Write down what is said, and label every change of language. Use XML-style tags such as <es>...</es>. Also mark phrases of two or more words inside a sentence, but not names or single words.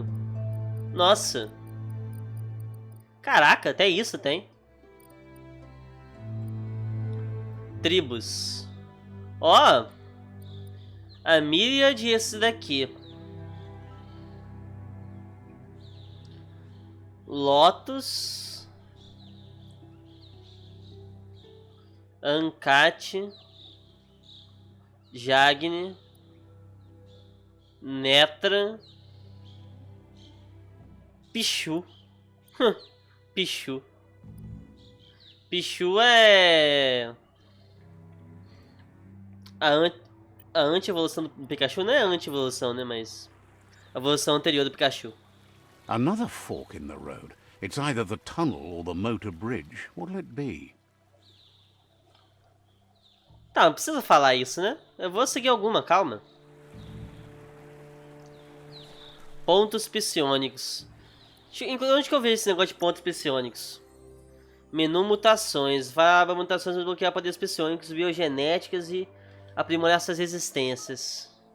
<pt>Nossa. Caraca, até isso tem. Tribos. Ó. A Myriad e esse daqui. Lotus. Ancate. Jagni. Netra. Pichu. Pichu. Pichu é... A anti-evolução do Pikachu não é a anti-evolução, né? Mas... a evolução anterior do Pikachu.</pt> <en>Another fork in the road. It's either the tunnel or the motor bridge. What'll it be?</en> <pt>Tá, não precisa falar isso, né? Eu vou seguir alguma, calma. Pontos psiônicos. Onde que eu vejo esse negócio de pontos psiônicos? Menu mutações. Vai abrir mutações e desbloquear poderes psiônicos, biogenéticas e aprimorar suas resistências.</pt>